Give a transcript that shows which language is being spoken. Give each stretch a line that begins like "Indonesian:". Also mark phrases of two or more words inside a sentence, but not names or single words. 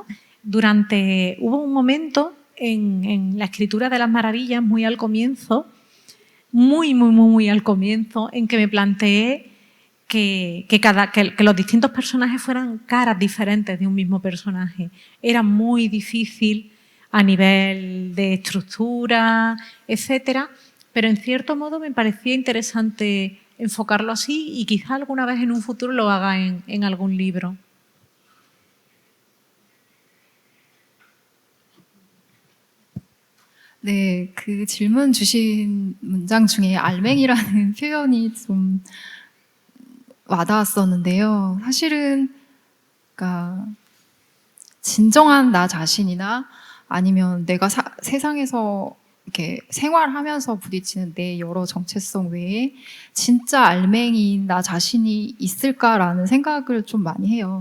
Spanish: Hubo un momento en la escritura de las maravillas, muy al comienzo, muy al comienzo, en que me planteé que los distintos personajes fueran caras diferentes de un mismo personaje. Era muy difícil a nivel de estructura, etcétera, pero en cierto modo me parecía interesante enfocarlo así y quizá alguna vez en un futuro lo haga en algún libro.
Korean: 네, 그 질문 주신 문장 중에 알맹이라는 표현이 좀 와닿았었는데요. 사실은, 그러니까 진정한 나 자신이나 아니면 내가 세상에서 이렇게 생활하면서 부딪히는 내 여러 정체성 외에 진짜 알맹이인 나 자신이 있을까라는 생각을 좀 많이 해요.